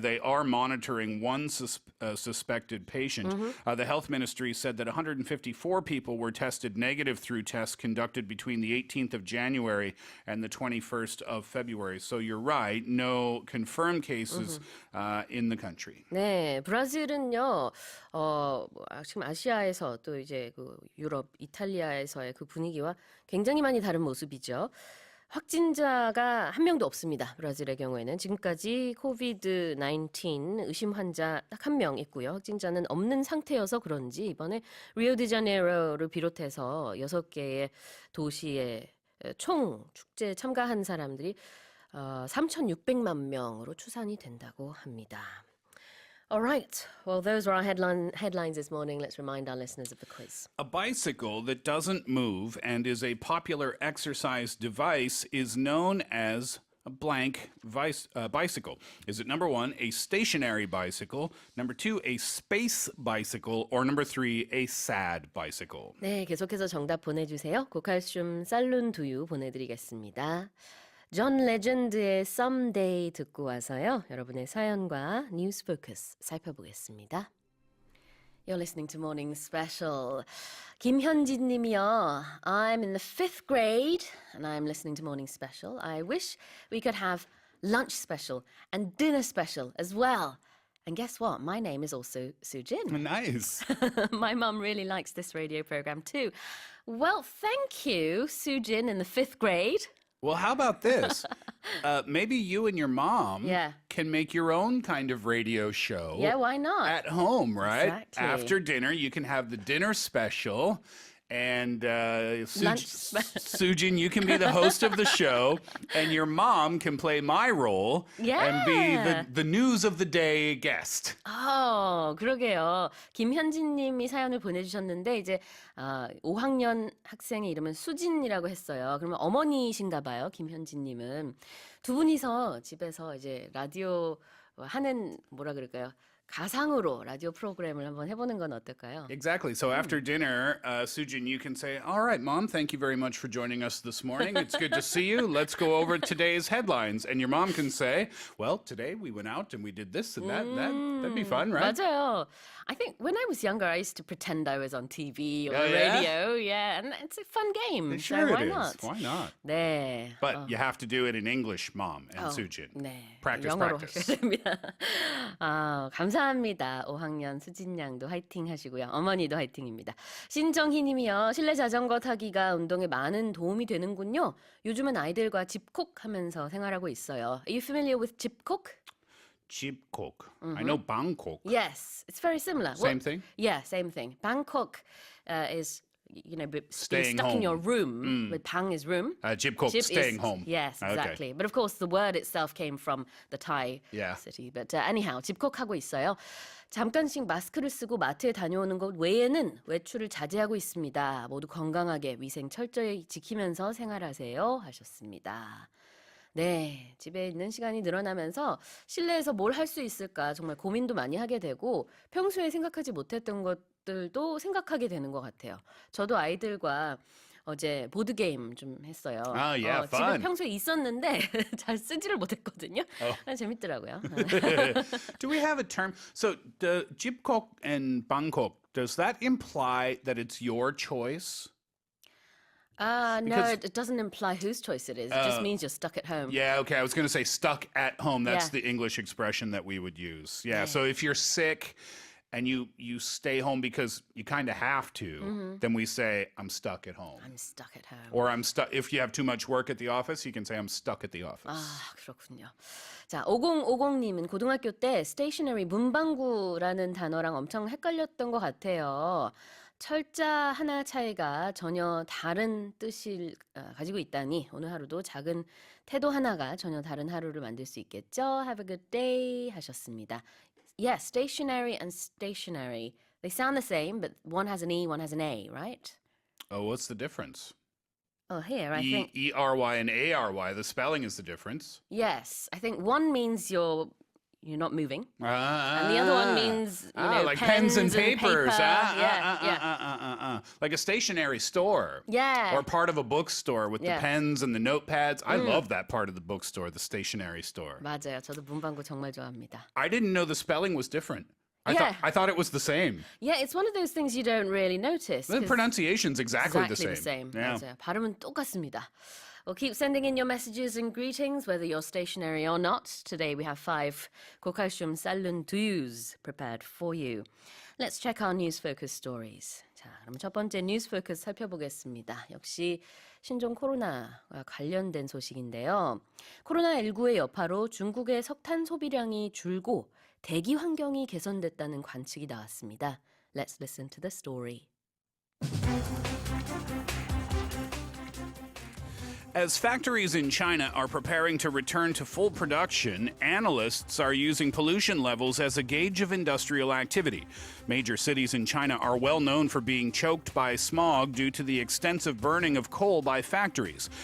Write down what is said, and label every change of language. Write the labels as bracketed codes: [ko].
[en] They are monitoring one suspected patient. The health ministry said that 154 people were tested negative through tests conducted between the 18th of January and the 21st of February. So you're right, no confirmed cases in the country. [ko] 네, 브라질은요, 지금 아시아에서 또 이제 그 유럽, 이탈리아에서의 그 분위기와 굉장히 많이 다른 모습이죠. 확진자가 한 명도 없습니다. 브라질의 경우에는 지금까지 코비드-19 의심 환자 딱 한 명 있고요. 확진자는 없는 상태여서 그런지 이번에 리오데자네이로를 비롯해서 6개의 도시의 총 축제에 참가한 사람들이 3,600만 명으로 추산이 된다고 합니다. [en] All right. Well, those were our headlines this morning. Let's remind our listeners of the quiz. A bicycle that doesn't move and is a popular exercise device is known as a blank bicycle. Is it number 1, a stationary bicycle, number 2, a space bicycle, or number 3, a sad bicycle? [ko] 네, 계속해서 정답 보내주세요. 고칼슘 살룬 두유 보내드리겠습니다. 존 레전드의 Someday 듣고 와서요. 여러분의 사연과 뉴스 포커스 살펴보겠습니다. [en] You're listening to Morning Special. [ko] 김현진 님이요. [en] I'm in the 5th grade and I'm listening to Morning Special. I wish we could have lunch special and dinner special as well. And guess what? My name is also Sujin. Nice. My mum really likes this radio program too. Well, thank you, Sujin in the 5th grade. Well, how about this? Maybe you and your mom Yeah. can make your own kind of radio show. Yeah, why not? At home, right? Exactly. After dinner, you can have the dinner special. And Sujin, you can be the host of the show, and your mom can play my role and be the news of the day guest. [ko] 그러게요. 김현진 님이 사연을 보내주셨는데 이제 5학년 학생의 이름은 수진이라고 했어요. 그러면 어머니신가 봐요, 김현진 님은. 두 분이서 집에서 이제 라디오 하는 뭐라 그럴까요? 가상으로 라디오 프로그램을 한번 해보는 건 어떨까요? [en] Exactly. So after dinner, Sujin, you can say, all right, Mom, thank you very much for joining us this morning. It's good to see you. Let's go over today's headlines. And your mom can say, well, today we went out and we did this and that. That'd be fun, right? [ko] 맞아요. [en] I think when I was younger, I used to pretend I was on TV or Oh, yeah? radio. Yeah, and it's a fun game. Sure so why it is. not? Why not? [ko] 네. [en] But you have to do it in English, Mom and Sujin. [ko] 네. [en] Practice, [ko] 영어로 [en] practice. [ko] 하셔야 됩니다. 감사합니다. 5학년 수진 양도 화이팅 하시고요. 어머니도 화이팅입니다. 신정희 님이요. 실내 자전거 타기가 운동에 많은 도움이 되는군요. 요즘은 아이들과 집콕 하면서 생활하고 있어요. [en] Are you familiar with 집콕? Jibkok. I know Bangkok. Yes, it's very similar. Same thing? Yeah, same thing. Bangkok is, being Staying stuck in your room. With Bang is room. Jibkok, Jib staying home. Yes, Okay. exactly. But of course, the word itself came from the Thai Yeah. city. But anyhow, [ko] 집콕하고 있어요. 잠깐씩 마스크를 쓰고 마트에 다녀오는 것 외에는 외출을 자제하고 있습니다. 모두 건강하게 위생 철저히 지키면서 생활하세요 하셨습니다. 네, 집에 있는 시간이 늘어나면서 실내에서 뭘 할 수 있을까 정말 고민도 많이 하게 되고 평소에 생각하지 못했던 것들도 생각하게 되는 것 같아요. 저도 아이들과 어제 보드게임 좀 했어요. [en] yeah, [ko] 집에 평소에 있었는데 잘 쓰지를 못했거든요. 재밌더라고요. [en] Do we have a term? So the Jibkok and Bangkok, does that imply that it's your choice? No, Because- it doesn't imply whose choice it is. It just means you're stuck at home. Yeah, okay. I was going to say stuck at home. That's Yeah. the English expression that we would use. Yeah, so if you're sick and you stay home because you kind of have to, then we say, I'm stuck at home. I'm stuck at home. Or I'm stuck. If you have too much work at the office, you can say, I'm stuck at the office. [ko] 그렇군요. 자, 5050님은 고등학교 때 stationary 문방구라는 단어랑 엄청 헷갈렸던 것 같아요. 철자 하나 차이가 전혀 다른 뜻을 가지고 있다니 오늘 하루도 작은 태도 하나가 전혀 다른 하루를 만들 수 있겠죠. [en] Have a good day [ko] 하셨습니다. [en] Yeah, stationary and stationary. They sound the same, but one has an E, one has an A, right? Oh, what's the difference? Oh, here, I think... E-R-Y and A-R-Y. The spelling is the difference. Yes, I think one means you're not moving. And the other one means, like pens and papers. Paper. Like a stationery store. Yeah. Or part of a bookstore with the pens and the notepads. I love that part of the bookstore, the stationery store. [ko] 맞아요. 저도 문방구 정말 좋아합니다. [en] I didn't know the spelling was different. I thought it was the same. Yeah, it's one of those things you don't really notice. The pronunciation's exactly the same. Yeah. [ko] 맞아요. 발음은 똑같습니다. [en] Well, keep sending in your messages and greetings, whether you're stationary or not. Today we have 5 고칼슘 쌀룬 두유s prepared for you. Let's check our news focus stories. [ko] 자, 그럼 첫 번째 뉴스 포커스 살펴보겠습니다. 역시 신종 코로나와 관련된 소식인데요. 코로나19의 여파로 중국의 석탄 소비량이 줄고 대기 환경이 개선됐다는 관측이 나왔습니다. [en] Let's listen to the story. As factories in China are preparing to return to full production, analysts are using pollution levels as a gauge of industrial activity. Major cities in China are well known for being choked by smog due to the extensive burning of coal by factories.